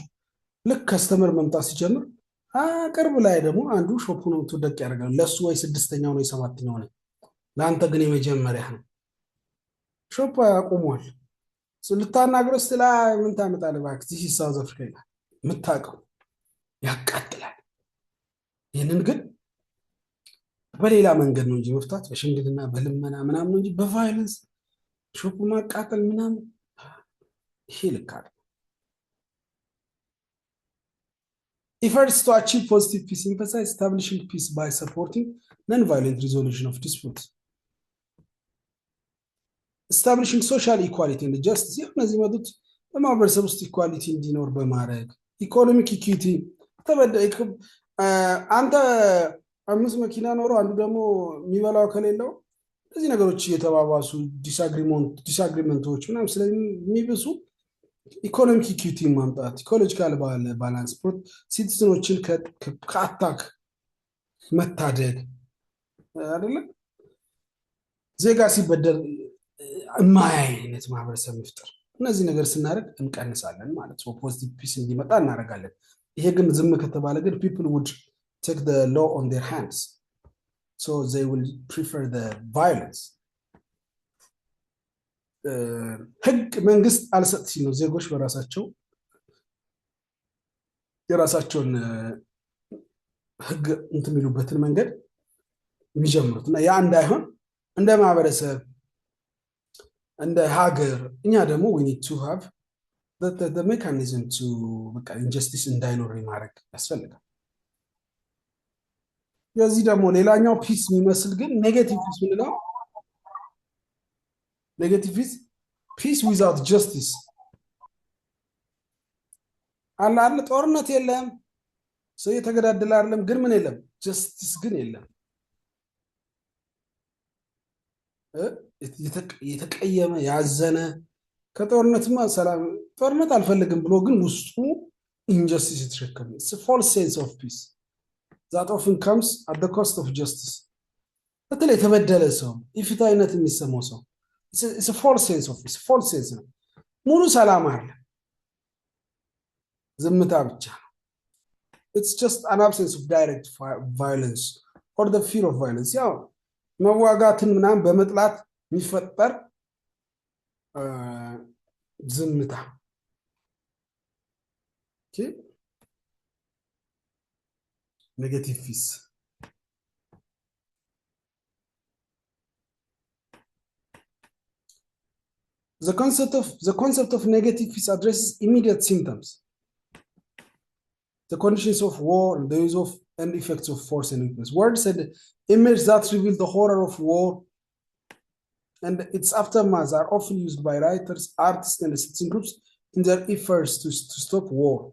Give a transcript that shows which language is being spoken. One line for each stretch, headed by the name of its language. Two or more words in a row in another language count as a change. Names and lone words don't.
Amharic: ልክ ከስተመር መምጣት ሲጀምር ቅርብ ላይ ደግሞ አንዱ ሾፑን ደቅ ያደርጋል ለሱ ወይ ስድስተኛው ነው የሰባተኛው ነው ለአንተ ግን የመጀመሪያ ነው ሾፕ አቁሟል ልታናግረው ስትል ምን ታመጣለህ እባክህ
English: this is South Africa
Amharic: ይላል የምታውቀው ያቃጥላል ይህንን ግን በሌላ መንገድ ነው እንጂ መፍታት በሽምግልና በልመና ምናምን ነው እንጂ በቫዮለንስ ሾፑ ማቃጠል ምናምን ይሄ ልክ አይደለም
English: efforts to achieve positive peace emphasize establishing peace by supporting non-violent resolution of disputes establishing social equality and justice
Amharic: እነዚህ መጡት በማህበረሰብ ውስጥ ኢኳሊቲ እንዲኖር በማድረግ
English: economic equity
Amharic: አንተ 5 መኪና ኖሮ አንዱ ደግሞ የሚበላው ከሌለው እነዚህ ነገሮች እየተባባሱ ዲስአግሪመንቶች ምናምን ስለሚብሱ
English: economic equity
Amharic: ማምጣት
English: ecological balance
Amharic: ሲቲዝኖችን ከአታክ መታደግ አይደለ ዜጋ ሲበደል የማይነት ማህበረሰብ መፍጠር እነዚህ ነገር ስናደርግ እንቀንሳለን ማለት ነው
English: positive peace
Amharic: እንዲመጣ እናደርጋለን ይሄ ግን ዝም ከተባለ ግን
English: people would take the law on their hands so they will prefer the violence
Amharic: ህግ መንግስት አልሰጥ ሲል ነው ዜጎች በራሳቸው የራሳቸውን ህግ እንትን የሚሉበትን መንገድ የሚጀምሩት እና ያ እንዳይሆን እንደ ማህበረሰብ እንደ ሀገር እኛ ደግሞ
English: we need to have the mechanism to
Amharic: በቃ injustice እንዳይኖር ማድረግ ያስፈልጋል የዚህ ደግሞ ሌላኛው ፒስ የሚመስል ግን
English: negative peace
Amharic: ምንለው
English: negative peace peace without justice
Amharic: አለ ጦርነት የለም ሰው የተገዳደለ አይደለም ግን ምን የለም ጀስቲስ ግን የለም የተቀየመ ያዘነ ከጦርነትማ ሰላም ጦርነት አልፈልግም ብሎ ግን ውስጡ ኢንጀስቲስ የተሸከመ
English: it's a false sense of peace that often comes at the cost of justice
Amharic: በተለይ የተበደለ ሰው ኢፍትሃዊነት የሚሰማው ሰው
English: it's a false sense of peace false sense
Amharic: ነው ሙሉ ሰላም አለ ዝምታ ብቻ
English: it's just an absence of direct violence or the fear of violence
Amharic: ያው መዋጋትን ምናምን በመጥላት የሚፈጠር
English: ዝምታ okay negative peace the concept of negative peace addresses immediate symptoms the conditions of war and the use of and effects of force and weakness words and images that reveal the horror of war and its aftermath are often used by writers, artists, and citizen groups in their efforts to stop war.